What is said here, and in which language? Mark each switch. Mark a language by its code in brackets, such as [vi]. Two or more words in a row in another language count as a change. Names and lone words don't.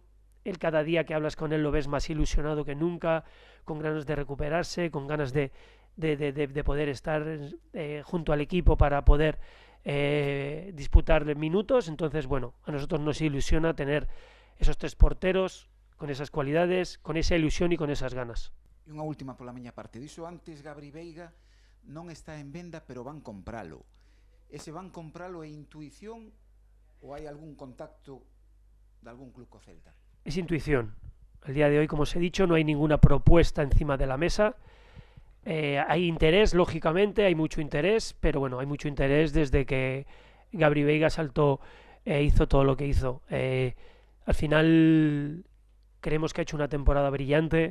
[es] Él, cada día que hablas con él, lo ves más ilusionado que nunca, con ganas de recuperarse, con ganas de poder estar junto al equipo para poder disputar minutos. Entonces, bueno, a nosotros nos ilusiona tener esos 3 porteros con esas cualidades, con esa ilusión y con esas ganas. [gl] E unha última pola miña parte. Dixo antes Gabri Veiga non está en venda, pero van compralo. Ese van compralo é intuición ou hai algún contacto de algún club co Celta? [es] Es intuición. Al día de hoy, como os he dicho, no hay ninguna propuesta encima de la mesa. Hay interés, lógicamente, hay mucho interés, pero bueno, hay mucho interés desde que Gabri Veiga saltó hizo todo lo que hizo. Al final creemos que ha hecho una temporada brillante.